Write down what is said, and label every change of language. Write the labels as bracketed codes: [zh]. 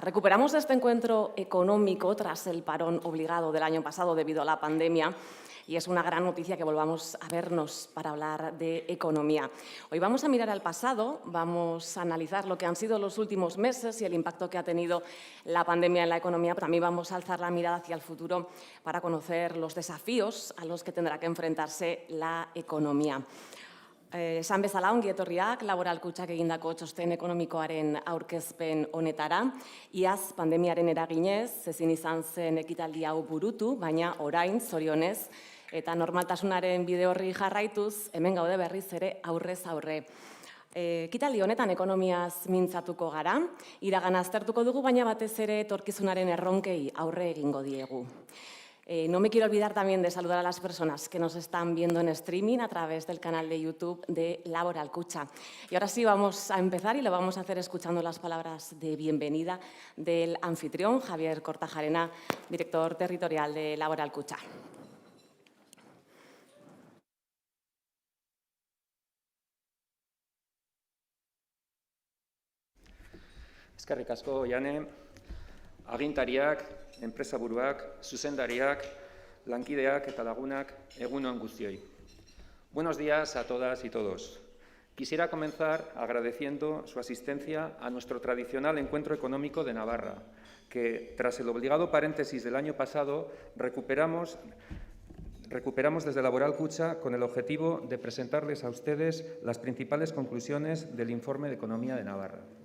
[es] Recuperamos este encuentro económico tras el parón obligado del año pasado debido a la pandemia y es una gran noticia que volvamos a vernos para hablar de economía. Hoy vamos a mirar al pasado, vamos a analizar lo que han sido los últimos meses y el impacto que ha tenido la pandemia en la economía, pero también vamos a alzar la mirada hacia el futuro para conocer los desafíos a los que tendrá que enfrentarse la economia. [eu] Esan bezala ongi etorriak Laboral Kutxak egindako txosten ekonomikoaren aurkezpen honetara. Iaz pandemiaren eraginez ezin izan zen ekitaldi hau burutu, baina orain zorionez eta normaltasunaren bide horri jarraituz, hemen gaude berriz ere aurrez aurre. Ekitaldi honetan ekonomiaz mintzatuko gara, iragana aztertuko dugu, baina batez ere etorkizunaren erronkei aurre egingo diegu. [es] No me quiero olvidar también de saludar a las personas que nos están viendo en streaming a través del canal de YouTube de Laboral Kutxa. Y ahora sí vamos a empezar y lo vamos a hacer escuchando las palabras de bienvenida del anfitrión, Javier Kortajarena, director territorial de Laboral Kutxa. [eu] Eskerrik asko, Jane, agintariak, enpresaburuak, zuzendariak, lankideak eta lagunak, egun on guztioi. [es] Buenos días a todas y todos. Quisiera comenzar agradeciendo su asistencia a nuestro tradicional encuentro económico de Navarra, que tras el obligado paréntesis del año pasado recuperamos desde Laboral Kutxa con el objetivo de presentarles a ustedes las principales conclusiones del Informe de Economía de Navarra.